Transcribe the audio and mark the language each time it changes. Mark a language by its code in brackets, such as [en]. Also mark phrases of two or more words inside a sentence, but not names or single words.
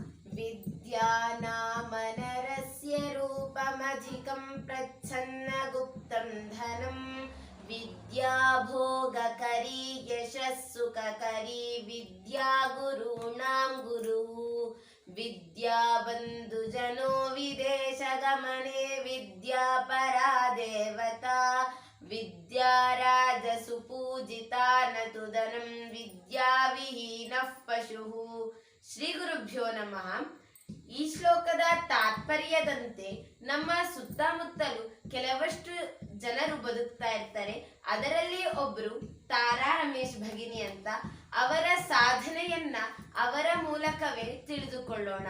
[sa] विद्यानामनरस्य रूपमधिकं प्रच्छन्नगुप्तं धनं विद्या भोगकरी यशः सुखकरी विद्या गुरूणां गुरुः विद्या बन्धुजनो विदेशगमने विद्या परा देवता विद्या राजसुपूजिता न तु धनं विद्या विहीनः पशुः। ಶ್ರೀ ಗುರುಭ್ಯೋ ನಮಃ. [kn] ಈ ಶ್ಲೋಕದ ತಾತ್ಪರ್ಯದಂತೆ ನಮ್ಮ ಸುತ್ತಮುತ್ತಲು ಕೆಲವಷ್ಟು ಜನರು ಬದುಕ್ತಾ ಇರ್ತಾರೆ. ಅದರಲ್ಲಿ ಒಬ್ರು ತಾರಾ ರಮೇಶ್ ಭಗಿನಿ ಅಂತ. ಅವರ ಸಾಧನೆಯನ್ನ ಅವರ ಮೂಲಕವೇ ತಿಳಿದುಕೊಳ್ಳೋಣ.